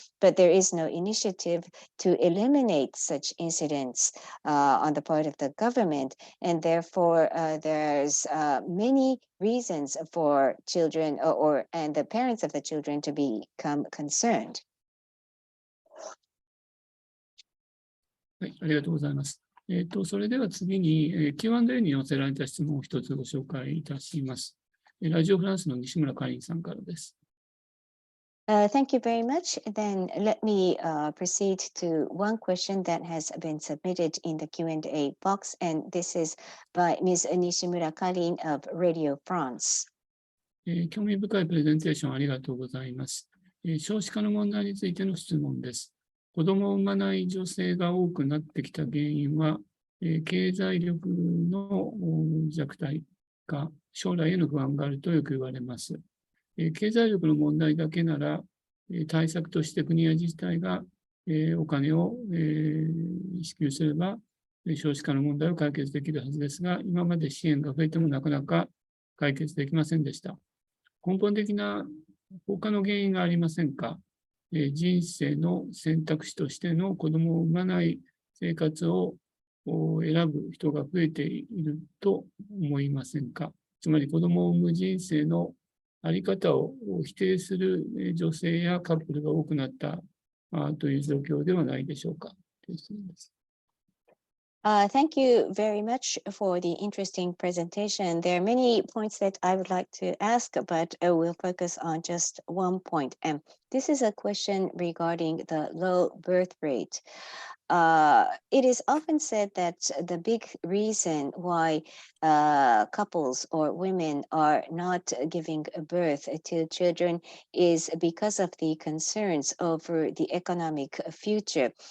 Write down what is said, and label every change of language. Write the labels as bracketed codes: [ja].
[en] But there is no initiative to eliminate such incidents on the part of the government. And therefore, there's many reasons for children and the parents of the children to become concerned. [ja] はい、ありがとうございます。それでは次に、Q&A に寄せられた質問を一つご紹介いたします。ラジオフランスの西村かりんさんからです。 [en] Thank you very much. Then let me proceed to one question that has been submitted in the Q&A box, and this is by Ms. Nishimura Karin of Radio France. [ja] 興味深いプレゼンテーションありがとうございます。少子化の問題についての質問です。子供を産まない女性が多くなってきた原因は、経済力の弱体か、将来への不安があるとよく言われます。経済力の問題だけなら、対策として国や自治体がお金を支給すれば、少子化の問題を解決できるはずですが、今まで支援が増えてもなかなか解決できませんでした。根本的な他の原因がありませんか？人生の選択肢としての子供を産まない生活を選ぶ人が増えていると思いませんか？つまり子供を産む人生のあり方を否定する女性やカップルが多くなったという状況ではないでしょうか。という質問です。 [en] Thank you very much for the interesting presentation. There are many points that I would like to ask, but we'll focus on just one point. And this is a question regarding the low birth rate. It is often said that the big reason why couples or women are not giving birth to children is because of the concerns over the economic future.